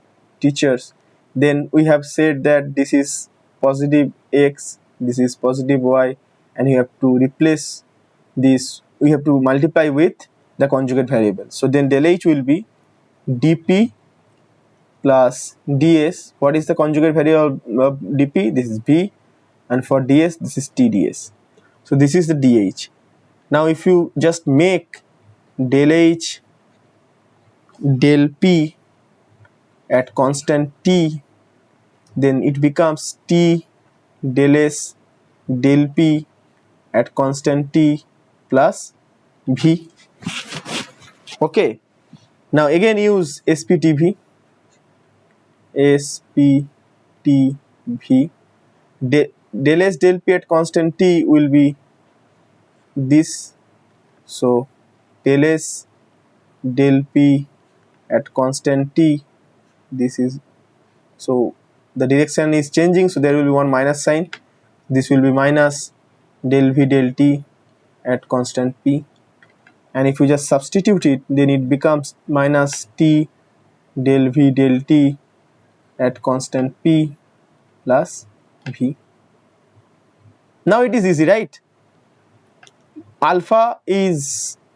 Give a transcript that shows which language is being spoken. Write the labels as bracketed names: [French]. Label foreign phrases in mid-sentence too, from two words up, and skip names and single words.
[English] Then we have said that this is positive x, this is positive y, and you have to replace this, we have to multiply with the conjugate variable. So then del H will be dp plus ds. What is the conjugate variable of dp? This is v, and for ds this is tds. So this is the dh. Now if you just make del H del P at constant T, then it becomes T del S del P at constant T plus V. Okay. Now again use SPTV. SPTV. Del S del P at constant T will be this. So del S del P at constant T, this is, so the direction is changing, so there will be one minus sign. This will be minus del V del T at constant P, and if you just substitute it, then it becomes minus T del V del T at constant P plus V. Now it is easy, right? Alpha is,